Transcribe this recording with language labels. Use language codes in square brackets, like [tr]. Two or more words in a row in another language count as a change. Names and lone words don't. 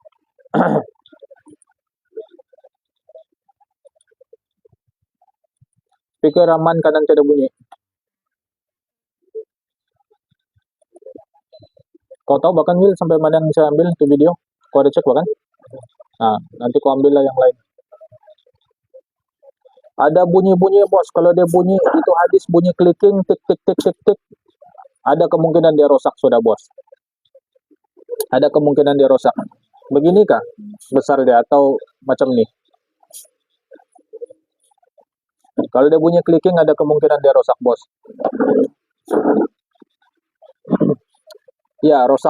[ms] Speaker aman, kanan tidak bunyi. Kau tahu bahkan Will sampai mana yang saya ambil itu video? Kau ada cek bahkan? Nanti kau ambil lah yang lain. Ada bunyi-bunyi bos, kalau dia bunyi itu hadis bunyi clicking tik tik tik tik tik, ada kemungkinan dia rosak sudah bos. Ada kemungkinan dia rosak. Begini kah besar dia atau macam ni? Kalau dia bunyi clicking ada kemungkinan dia rosak bos. Ya rosak.